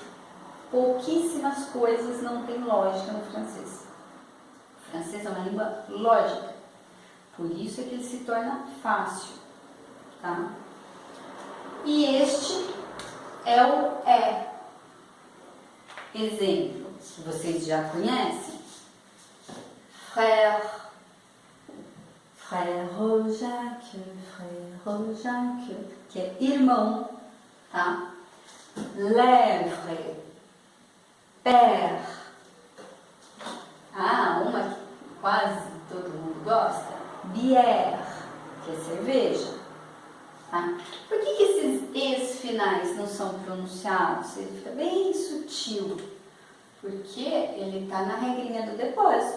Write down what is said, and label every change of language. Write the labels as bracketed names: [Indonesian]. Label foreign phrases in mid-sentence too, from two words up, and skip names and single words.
[Portuguese] Pouquíssimas coisas não têm lógica no francês. O francês é uma língua lógica. Por isso é que ele se torna fácil. Tá? E este é o E. Exemplo, que vocês já conhecem. [French] Frère. Frère Jacques, frère Jacques, [Portuguese] que é irmão. Tá? Lèvre. Père. Uma que quase todo mundo gosta. Bière, que é cerveja. Tá? Por que esses Es finais não são pronunciados? Ele fica bem sutil. Porque ele está na regrinha do depósito.